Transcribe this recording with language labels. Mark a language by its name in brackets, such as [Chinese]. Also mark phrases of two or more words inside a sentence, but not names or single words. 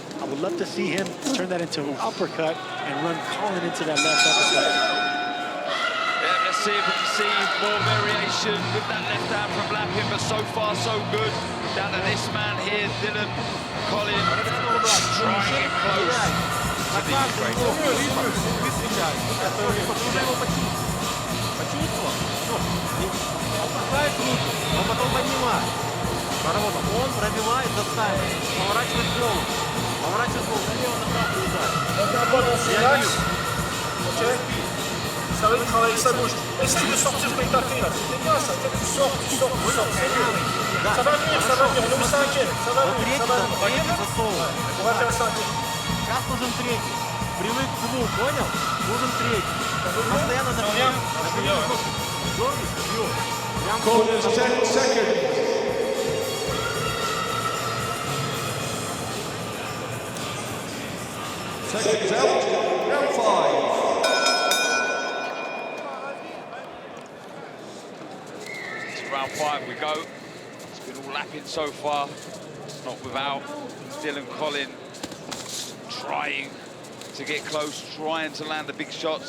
[English] I would love to see him turn that into an uppercut and run Colin into that left uppercut. Let's see if we can see more variation with that left hand from Lapin, but so far so good. Down to this man here, Dylan Colin, trying it close to the [Russian] Он потом поднимает. Он пробивает, заставит. Поворачивает голову. Поворачивает голову. Налево, направо удар. [French] Ça va travailler sa bouche. Essaye de sortir quand il t'a fait là. C'est bien ça. Tu sors. Ça va venir. Ne vous inquiétez. Ça va venir. On va faire ça. [Russian] Сейчас нужен третий. Привык к двум, понял? Нужен третий. Постоянно на [English] Colin's 10 seconds. Seconds out. Round 5. Round 5 Lapin so far, not without Dylan Colin trying to get close, trying to land the big shots.